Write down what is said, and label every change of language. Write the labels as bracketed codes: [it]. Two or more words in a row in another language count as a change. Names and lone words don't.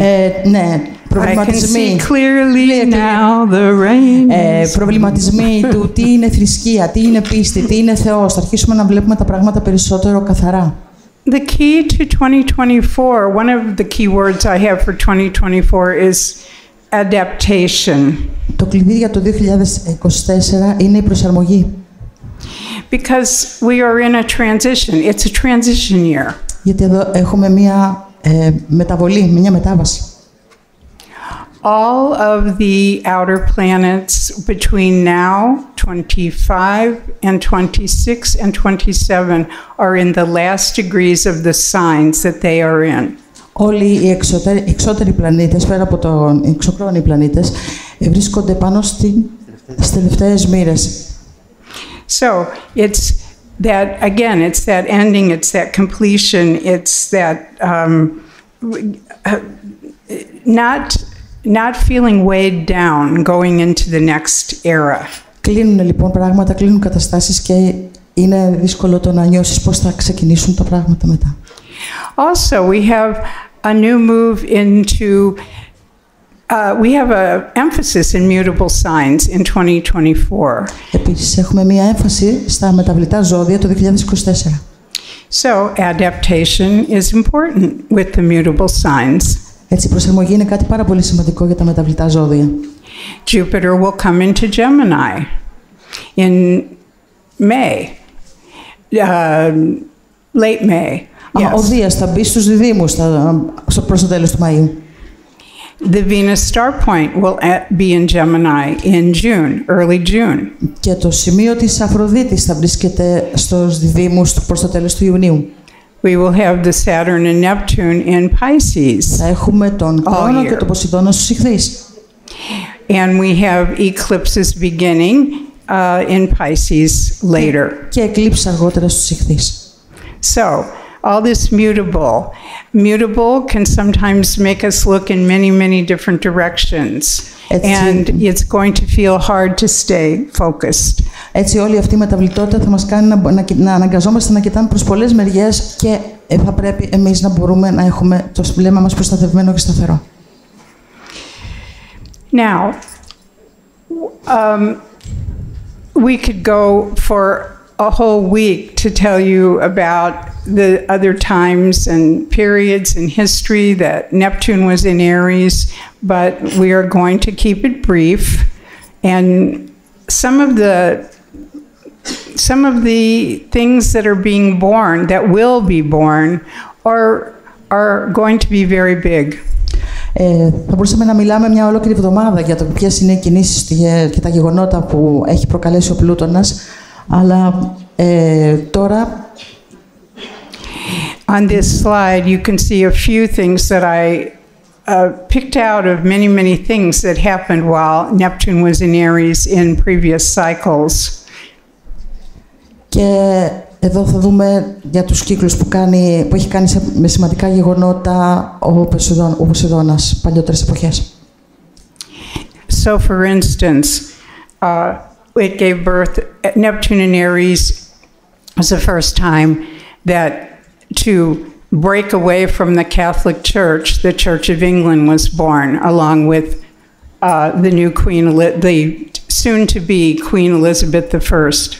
[el] Ναι, προβληματισμοί. [en] I can see clearly now the rain. [el] Προβληματισμοί του τι είναι θρησκεία, τι είναι πίστη, τι είναι Θεός. Θα αρχίσουμε να βλέπουμε τα πράγματα περισσότερο καθαρά. [en] The key to 2024, one of the key words I have for 2024 is adaptation. [el] Το κλειδί για το 2024 είναι η προσαρμογή. [en] Because we are in a transition. It's a transition year. [el] Γιατί εδώ έχουμε μια μεταβολή, μια μετάβαση. [en] All of the outer planets between now, 25 and 26 and 27, are in the last degrees of the signs that they are in. [el] Όλοι οι εξώτεροι πλανήτες, πέρα από τον εξωχρόνιοι πλανήτες, βρίσκονται πάνω στις τελευταίες μοίρες. [en] So it's that, again, it's that ending, it's that completion, it's that not feeling weighed down going into the next era. [el] Κλείνουν λοιπόν πράγματα, κλείνουν καταστάσεις και είναι δύσκολο το να νιώσεις πώς θα ξεκινήσουν τα πράγματα μετά. [en] Also, we have a new move into, we have an emphasis in mutable signs in 2024. [el] Επίσης, έχουμε μία έμφαση στα μεταβλητά ζώδια το 2024. [en] So, adaptation is important with the mutable signs. [el] Έτσι, η προσαρμογή είναι κάτι πάρα πολύ σημαντικό για τα μεταβλητά ζώδια. [en] Jupiter will come into Gemini in May, late May. Yes. [el] Ο Δίας θα μπει στους διδύμους προς το τέλος του Μαΐου. [en] The Venus star point will be in Gemini in June, early June. [el] Και το σημείο της Αφροδίτης θα βρίσκεται στους διδύμους προς το τέλος του Ιουνίου. [en] We will have the Saturn and Neptune in Pisces. [el] Θα έχουμε τον Χρόνο και τον Ποσειδώνα στους Ιχθύς. [en] And we have eclipses beginning in Pisces later. [el] Και εκλήψεις αργότερα στους Ιχθύς. [en] So, all this mutable can sometimes make us look in many, many different directions. And it's going to feel hard to stay focused. [el] Έτσι όλη αυτή η μεταβλητότητα θα μας κάνει να αναγκαζόμαστε να κοιτάμε προς πολλές μεριές και θα πρέπει εμείς να μπορούμε να έχουμε το βλέμμα μας προστατευμένο και σταθερό. [en] Now, We could go for a whole week to tell you about the other times and periods in history that Neptune was in Aries, but we are going to keep it brief. And some of the things that are being born, that will be born, are going to be very big. [el] Θα μπορούσαμε να μιλάμε μια ολόκληρη εβδομάδα για το ποιες είναι οι κινήσεις και τα γεγονότα που έχει προκαλέσει ο Πλούτονας, αλλά τώρα... [en] On this slide, you can see a few things that I picked out of many things that happened while Neptune was in Aries in previous cycles. [el] Και εδώ θα δούμε για τους κύκλους που έχει κάνει με σημαντικά γεγονότα ο Ποσειδώνας παλιότερες εποχές. [en] So, for instance, it gave birth, Neptune in Aries was the first time that to break away from the Catholic Church, the Church of England was born, along with the new Queen, the soon-to-be Queen Elizabeth I.